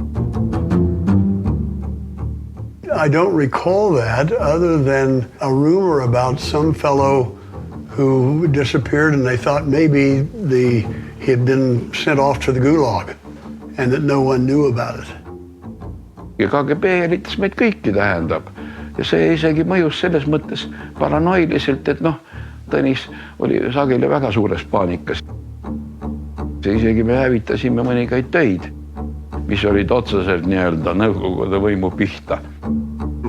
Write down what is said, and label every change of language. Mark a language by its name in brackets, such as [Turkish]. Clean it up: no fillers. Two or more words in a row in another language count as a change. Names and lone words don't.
[English] I don't recall that other than a rumor about some fellow who disappeared and they thought maybe he had been sent off to the gulag and that no one knew about it. [Estonian] Ja KGB jälitas meid kõiki tähendab. Ja see isegi mõjus selles mõttes paranoiliselt, et Tõnis oli sageli väga suures paanikas. Isegi me hävitasime mõningaid töid, mis olid otseselt nii-öelda Nõukogude võimu pihta.